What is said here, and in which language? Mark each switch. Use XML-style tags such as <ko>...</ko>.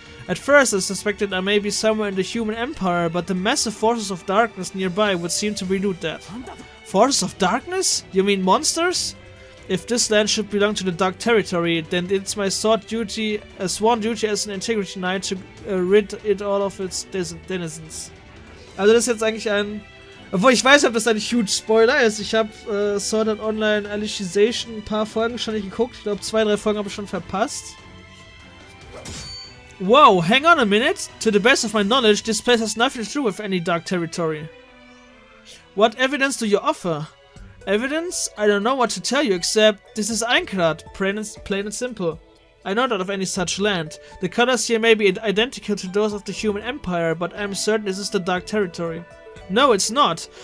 <en>At first I suspected I may be somewhere in the human empire, but the massive forces of darkness nearby would seem to prelude that. Forces of darkness? You mean monsters? If this land should belong to the dark territory, then it's my sworn duty as an integrity knight to rid it all of its denizens.</en> <de>Also das ist jetzt eigentlich ein... Obwohl ich weiß, ob das ein huge Spoiler ist. Ich habe Sword Art Online Alicization ein paar Folgen schon nicht geguckt. Ich glaube 2-3 Folgen habe ich schon verpasst.</de> <en>Whoa, hang on a minute. To the best of my knowledge, this place has nothing to do with any dark territory. What evidence do you offer? Evidence? I don't know what to tell you except this is Aincrad, plain and simple. I know not of any such land. The colors here may be identical to those of the human empire, but I'm certain this is the dark territory. No, it's not.</en>